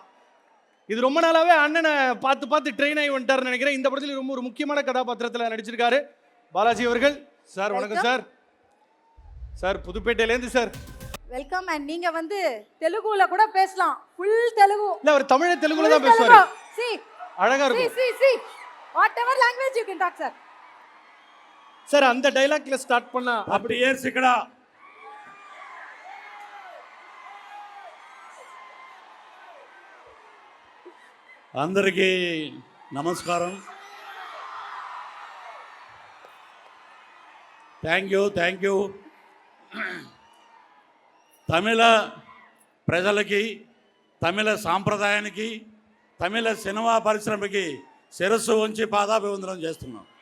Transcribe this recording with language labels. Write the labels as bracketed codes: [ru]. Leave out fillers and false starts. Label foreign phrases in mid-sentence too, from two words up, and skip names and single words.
[ta] இது ரொம்ப நாளாவே அண்ணனை பார்த்து ட்ரெயின் ஆகி வந்துட்டாருன்னு நினைக்கிறேன். இந்த படத்தில் ரொம்ப ஒரு முக்கியமான கதாபாத்திரத்தில் நடிச்சிருக்காரு பாலாஜி அவர்கள். சார் வணக்கம் சார். சார் புதுப்பேட்டையிலேருந்து சார் வெல்கம். அண்ட் நீங்க வந்து தெலுங்குல கூட பேசலாம், ஃபுல் தெலுங்கு. இல்ல, அவர் தமிழ் தெலுங்குல தான் பேசுவாரு. [en] See, [ta] அழகா இருக்கும். [en] see. Whatever language you can talk, sir. [ta] சார் அந்த டைலாக்ல ஸ்டார்ட் பண்ணா அப்படி ஏர்சிக்கடா. [te] అందరికీ నమస్కారం. [en] thank you [te] తమిళ ప్రజలకి, తమిళ సాంప్రదాయానికి, తమిళ సినిమా పరిశ్రమకి శిరస్సు ఉంచి పాదాభివందనం చేస్తున్నాం.